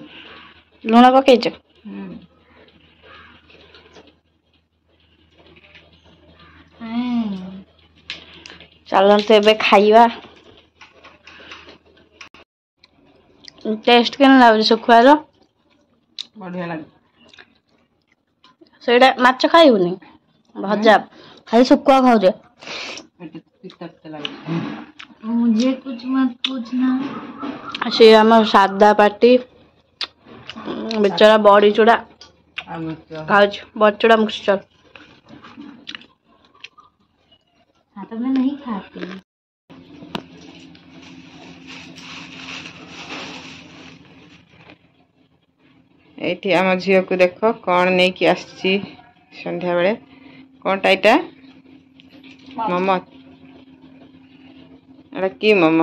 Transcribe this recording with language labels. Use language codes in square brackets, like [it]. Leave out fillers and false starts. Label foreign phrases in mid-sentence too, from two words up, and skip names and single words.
[or] ଲୁଣ ପକେଇଛ? ଚାଲନ୍ତୁ ଏବେ ଖାଇବା। ଟେଷ୍ଟ କେମିତି ଲାଗୁଛି ଶୁଖୁଆର? ବଢିଆ ଲାଗେ। ସେଇଟା ମାଛ ଖାଇବୁନି? ଭଜା ଖାଲି ଶୁଖୁଆ ଖାଉଛେ। [hi] मुझे कुछ मत पूछना। [or] ସେ ଆମ ସାଧା ପାଟି ବେଚାରା ବଡ଼ିଚୁରା ଖାଉଛି। ବଡ଼ିଚୁରା ମିକ୍ସଚର। [hi] तो मैं नहीं खाती। [or] ଏଇଠି ଆମ ଝିଅକୁ ଦେଖ କଣ ନେଇକି ଆସିଛି ସନ୍ଧ୍ୟାବେଳେ। କଣଟା ଏଇଟା? ମୋମୋ। ଏଇଟା କି ମୋମୋ?